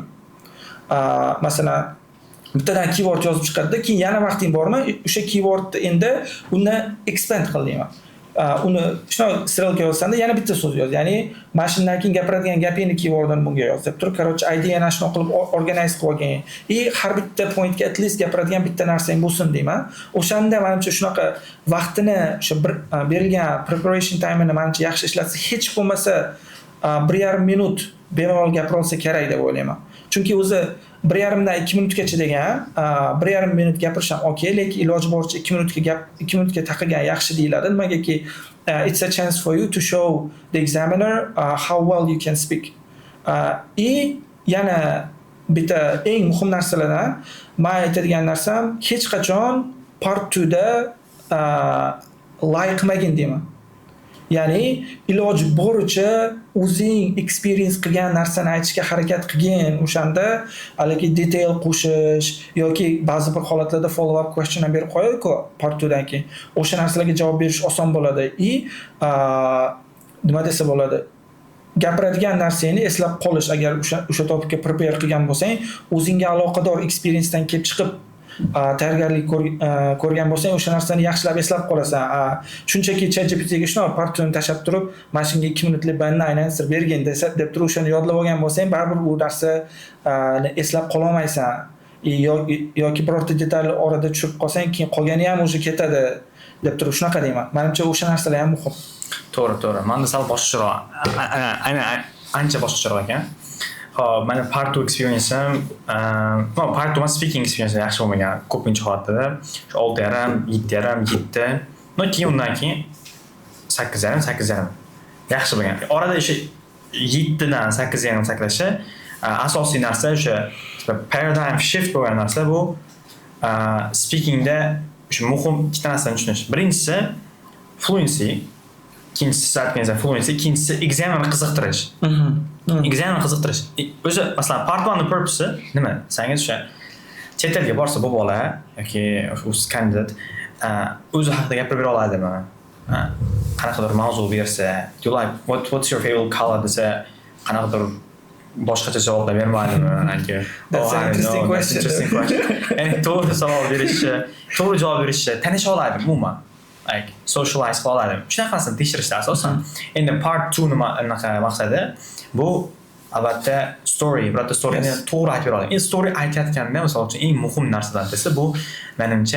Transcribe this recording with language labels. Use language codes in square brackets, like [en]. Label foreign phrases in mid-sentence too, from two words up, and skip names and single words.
[uz] Masalan, bittadan keyword yozib chiqadi, keyin yana vaqting bormi, o'sha keywordni endi uni expand qil deyman. Uni shuna strelka yozsanda yana bitta so'z yoz. Ya'ni mana shundan keyin gapiradigan gapingni keywordini bunga yoz deb turib, короче, ideani shuna qilib organize qilib olgan. Har bitta pointga [en] at least [uz] gapiradigan bitta narsang bo'lsin deyman. O'shanda menimcha shunaqa vaqtini, o'sha berilgan [en] preparation time'ini [uz] menimcha yaxshi ishlatsa, hech bo'lmasa 1,5 minut bemalol gapira olsa kerak deb o'ylayman. Chunki o'zi 1,5 dan 2 minutgacha degan, 1,5 minut gapirish ham okey, lekin iloji boricha 2 minutga taqilgan yaxshi deyiladi. [en] Nimagaki it's a chance for you to show the examiner how well you can speak. [uz] Yana bitta eng muhim narsalardan men aytadigan narsam, hech qachon part 2 da lie qilmagin deyman. Ya'ni iloji boricha o'zing experience qilgan narsani aytishga harakat qilgin. O'shanda haligi detail qo'shish yoki ba'zi bir holatlarda [en] follow up question [uz] ham berib qo'yadi-ku part 2 dan keyin. O'sha narsalarga javob berish oson bo'ladi. Nima desa bo'ladi? Gapiradigan narsangni eslab qolish, agar o'sha topikka prepare qilgan bo'lsang, o'zingga aloqador experience dan kelib chiqib tayyorgarlik ko'rgan bo'lsang, o'sha narsani yaxshilab eslab qolasan. Shunchaki ChatGPT ga shuna partuni tashab turib, mana shunga 2 minutlik banni aylantirib bergin deb turib o'shani yodlab olgan bo'lsang, baribir u narsani eslab qola olmaysan. Yoki birorta detalni orada tushib qolsang, keyin qolgani ham o'sha ketadi deb turib shunaqa deyman. Menimcha o'sha narsalar ham muhim. To'g'ri. Menda sal boshqacharoq, ancha boshqacharoq ekan. Hop, mana part 2 experience'im, part 2 [en] speaking experience [uz] yaxshi bo'lmagan ko'pincha holatda. Shu 6,5, 7,5, 7. Keyin undan keyin 8,5 yaxshi bo'lgan. Orada o'sha 7 dan 8,5 saklashi asosiy narsa o'sha [en] paradigm shift [uz] bo'lgan narsa bu speakingda o'sha muhim ikkita narsani tushunish. Birinchisi fluency, ikkinchisi aytganingizda fluency, ikkinchisi exam'ni qiziqtirish. Exam'ni qiziqtirish. O'sha masalan part 1 ning purpose nima? Sangiz o'sha chet elga borsa bu bola yoki o'sha kandidat o'zi haqida gapirib bera oladimi? Qanaqadir mavzu bersa, [en] you like what's your favorite color [uz] desa, qanaqadir boshqacha javoblar bermaydimi? [en] That's an interesting question. [uz] Ya'ni to'g'ri savol berishni, to'g'ri javob berishni tanisha oladimi umuman? [en] Like socialize [uz] qila oladimi? Shunaqasini tekshirishda asosan. Endi part 2 nima maqsadi? Bu albatta story, birorta storyni [en] Yes. [uz] to'g'ri aytib beradi. Endi story aytayotganda, misol uchun eng muhim narsadan desa bu menimcha